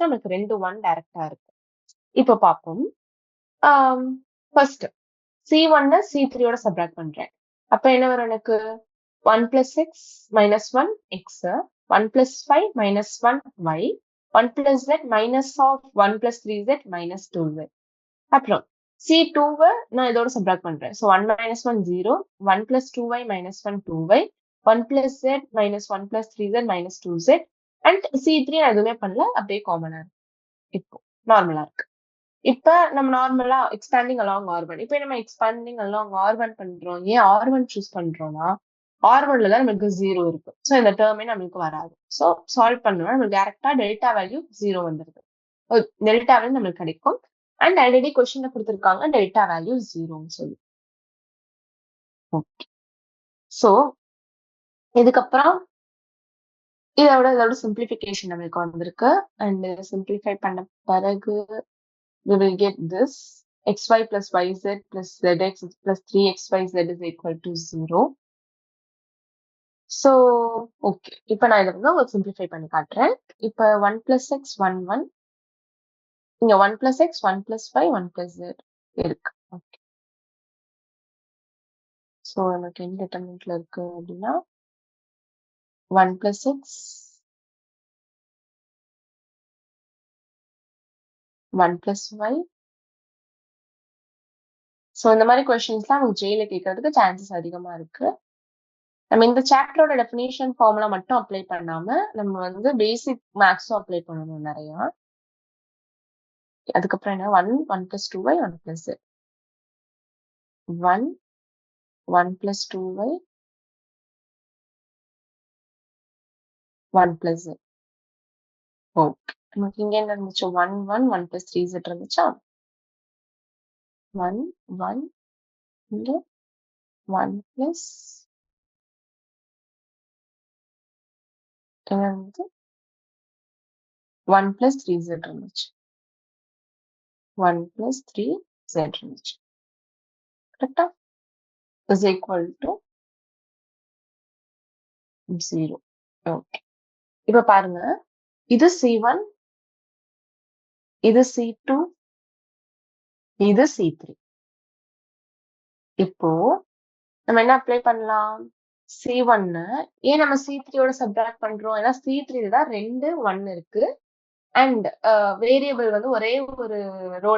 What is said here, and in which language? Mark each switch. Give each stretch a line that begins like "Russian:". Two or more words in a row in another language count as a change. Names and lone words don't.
Tamil: நமக்கு 2 1 டைரக்டா இருக்கு. இப்ப பார்ப்போம். ஃபர்ஸ்ட் C1 C3 ஓட சப்ராக்ட் பண்றேன். அப்ப என்ன வரும் எனக்கு?
English: 1 plus x minus 1 x 1 plus 5 minus 1 y 1 plus z minus of 1 plus 3z minus 2z.
Tamil: அப்புறம் C2 நான் இதோட சப்ராக்ட் பண்றேன்.
English: ஸோ 1 minus 1 0 1 plus 2y minus 1 2y 1 plus z minus 1 plus 3z minus 2z அண்ட்
Tamil: C3 நான் எதுவுமே பண்ணல, அப்படியே காமனா இருக்கு. இப்போ நார்மலா இருக்கு. இப்ப நம்ம நார்மலா
English: expanding along R1.
Tamil: இப்ப நம்ம
English: expanding along R1
Tamil: பண்றோம். ஏன் R1 சூஸ் பண்றோம்னா R1ல தான் நமக்கு 0 இருக்கு. சோ இந்த டெர்மே நமக்கு வராது. சோ சால்வ் பண்ணோம்னா நமக்கு டைரக்ட்டா
English: delta value
Tamil: 0 வந்துருது.
English: delta value
Tamil: நமக்கு கிடைக்கும்.
English: and already
Tamil: கொஸ்டின்ல குடுத்திருக்காங்க
English: delta value
Tamil: 0ன்னு சொல்லி. ஓகே. சோ இதுக்கப்புறம் இதோட சிம்பிளிஃபிகேஷன் நமக்கு வந்திருக்கு. அண்ட் சிம்பிளிஃபை பண்ண பிறகு
English: we will get this xy plus yz plus zx plus 3xyz is equal to 0. So, okay.
Tamil: இப்ப நான் இதை வந்து உங்களுக்கு சிம்பிளிஃபை பண்ணி காட்டுறேன்.
English: இப்ப 1 plus x 1 1 இங்க 1 plus x 1 plus y 1 plus z இருக்கு. ஓகே.
Tamil: ஸோ நமக்கு என்ன டிட்டர்மினன்ட்ல இருக்கு அப்படின்னா
English: 1 plus x 1 plus y.
Tamil: ஸோ இந்த மாதிரி கொஸ்டின்ஸ்லாம் நமக்கு ஜெயில கேட்கறதுக்கு சான்சஸ் அதிகமா இருக்கு. நம்ம இந்த சாப்டரோட
English: definition formula
Tamil: மட்டும் அப்ளை பண்ணாம நம்ம வந்து
English: basic maths
Tamil: அப்ளை பண்ணணும் நிறையா. அதுக்கப்புறம் என்ன
English: 1 1 plus 2y 1 plus z 1 1 plus 2y 1 plus z.
Tamil: ஓகே. நமக்கு இங்க என்ன இருந்துச்சு 1 1
English: 1 plus 3z
Tamil: இருந்துச்சா 1 1 இங்க 1 plus என்ன இருந்தது
English: 1 plus 3z
Tamil: இருந்துச்சு
English: 1 plus 3z
Tamil: இருந்துச்சு கரெக்டா
English: is equal to
Tamil: 0. ஓகே. இப்ப பாருங்க இது C1 இது C2 இது C3. இப்போ நம்ம என்ன அப்ளை பண்ணலாம் C1 ஏன் நம்ம C3யோட சப்ட்ராக்ட் பண்றோம் ஏன்னா C3 தான் 2 1 இருக்கு
English: and variable
Tamil: வந்து ஒரே ஒரு ரோல